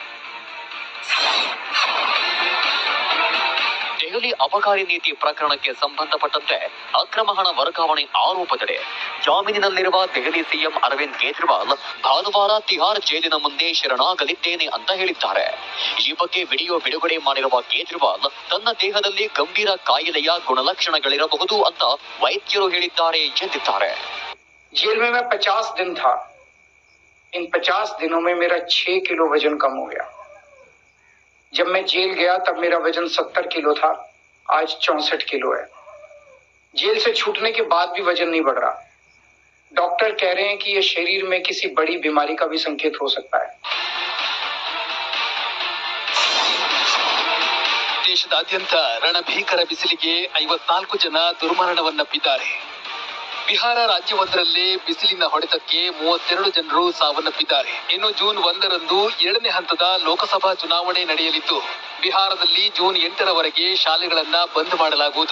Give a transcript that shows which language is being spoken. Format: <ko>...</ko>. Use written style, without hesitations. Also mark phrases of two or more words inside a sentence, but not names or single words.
<kn>ದೆಹಲಿ ಅಬಕಾರಿ ನೀತಿ ಪ್ರಕರಣಕ್ಕೆ ಸಂಬಂಧಪಟ್ಟಂತೆ ಅಕ್ರಮ ಹಣ ವರ್ಗಾವಣೆ ಆರೋಪದಡಿ ಜಾಮೀನಿನಲ್ಲಿರುವ ದೆಹಲಿ ಸಿಎಂ ಅರವಿಂದ್ ಕೇಜ್ರಿವಾಲ್ ಭಾನುವಾರ ತಿಹಾರ್ ಜೈಲಿನ ಮುಂದೆ ಶರಣಾಗಲಿದ್ದೇನೆ ಅಂತ ಹೇಳಿದ್ದಾರೆ. ಈ ಬಗ್ಗೆ ವಿಡಿಯೋ ಬಿಡುಗಡೆ ಮಾಡಿರುವ ಕೇಜ್ರಿವಾಲ್ ತನ್ನ ದೇಹದಲ್ಲಿ ಗಂಭೀರ ಕಾಯಿಲೆಯ ಗುಣಲಕ್ಷಣಗಳಿರಬಹುದು ಅಂತ ವೈದ್ಯರು ಹೇಳಿದ್ದಾರೆ ಎಂದಿದ್ದಾರೆ.</kn> <hi>जेल में मैं 50 दिन था. इन 50 दिनों में मेरा 6 किलो वजन कम हो गया. जब मैं जेल गया तब मेरा वजन 70 किलो था, आज 64 किलो है. जेल से छूटने के बाद भी वजन नहीं बढ़ रहा. डॉक्टर कह रहे हैं कि यह शरीर में किसी बड़ी बीमारी का भी संकेत हो सकता है.</hi> <kn>ದೇಶದಾದ್ಯಂತ ರಣಭೀಕರ ಬಿಸಿಲಿಗೆ 54 ಜನ ದುರ್ಮರಣವನ್ನಪ್ಪಿದ್ದಾರೆ. ಬಿಹಾರ ರಾಜ್ಯವೊಂದರಲ್ಲೇ ಬಿಸಿಲಿನ ಹೊಡೆತಕ್ಕೆ 32 ಜನರು ಸಾವನ್ನಪ್ಪಿದ್ದಾರೆ. ಇನ್ನು ಜೂನ್ 1ರಂದು 7ನೇ ಹಂತದ ಲೋಕಸಭಾ ಚುನಾವಣೆ ನಡೆಯಲಿದ್ದು, ಬಿಹಾರದಲ್ಲಿ ಜೂನ್ 8ರವರೆಗೆ ಶಾಲೆಗಳನ್ನ ಬಂದ್ ಮಾಡಲಾಗುವುದು.</kn>